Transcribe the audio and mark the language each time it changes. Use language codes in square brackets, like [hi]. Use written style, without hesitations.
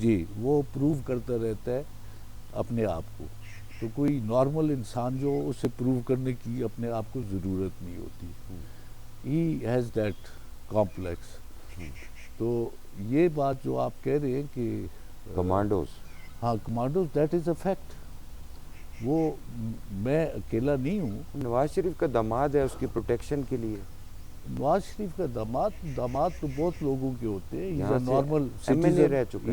[ur] جی، وہ پروو کرتا رہتا ہے اپنے آپ کو. تو کوئی نارمل انسان جو اسے پروو کرنے کی اپنے آپ کو ضرورت نہیں ہوتی. [en] He has that complex. [ur] تو یہ بات جو آپ کہہ رہے ہیں کہ کمانڈوز، ہاں commandos, [en] That is a fact. [ur] وہ میں اکیلا نہیں ہوں. نواز شریف کا داماد ہے، اس کی پروٹیکشن کے لیے. نواز شریف کا داماد تو بہت لوگوں کے ہوتے ہیں. یہاں سے ایم این اے رہ چکا ہے.